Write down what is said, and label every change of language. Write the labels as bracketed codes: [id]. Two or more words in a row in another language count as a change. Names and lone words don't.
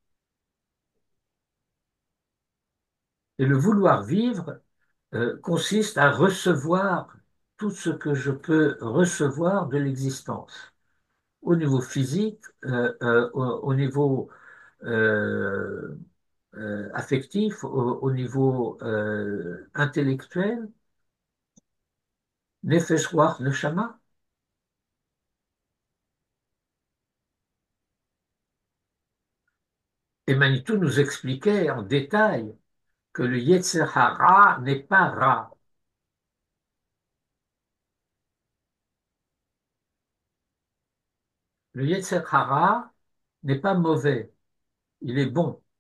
[fr] Et le vouloir vivre consiste à recevoir tout ce que je peux recevoir de l'existence, au niveau physique, au niveau euh, affectif, au niveau intellectuel, [he] נפש, רוח, נשמה. [fr] Et Manitou nous expliquait en détail que le [he] יצר הרע [fr] n'est pas Ra. Le [he] יצר הרע [fr] n'est pas mauvais, il est bon.